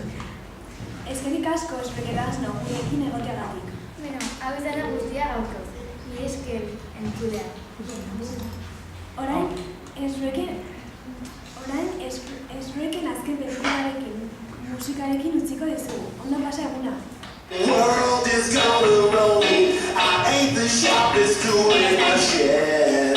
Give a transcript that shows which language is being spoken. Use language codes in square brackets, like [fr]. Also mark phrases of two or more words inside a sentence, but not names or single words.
[eu] Eskerik asko Esbek Asno, gurekin egoteagatik. Beno, hau izan da guztia gaurko. Ni esker entzulea. Orain Esbeken azken pelikularekin, musikarekin utziko dizugu. Ondo pasa eguna. [en] The world is gonna roll me. I ain't the sharpest tool in the shed.